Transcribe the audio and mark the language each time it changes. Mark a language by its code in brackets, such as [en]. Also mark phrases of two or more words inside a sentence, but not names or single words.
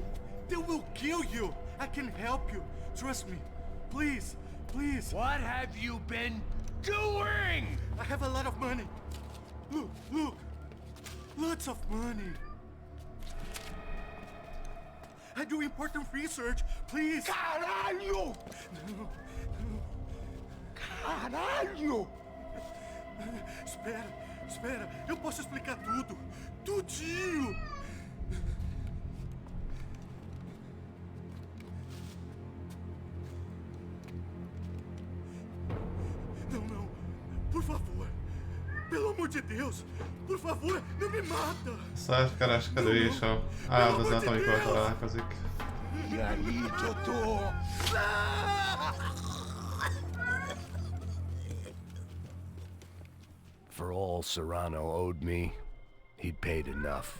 [en] They will kill you. I can help you. Trust me. Please, please. What have you been doing? I have a lot of money. Look, look. Lots of money. I do important research. Please. [pt] Caralho! No, Caralho! Espera, espera. Eu posso explicar tudo. Tudinho. Não, não. Por favor. Pelo amor de Deus. Por favor, não me mata. [hu] Szerkereskedő és a áldozat, amikor találkozik. [pt] E aí, doutor? [en] For all Serrano owed me, he'd paid enough.